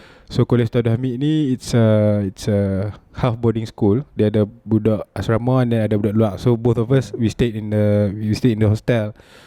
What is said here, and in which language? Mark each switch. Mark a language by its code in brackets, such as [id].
[en] So Kolej Ustaz Abdul Hamid ni it's a half boarding school. [ms] Dia ada budak asrama dan ada budak luar. [en] So both of us we stayed in the hostel.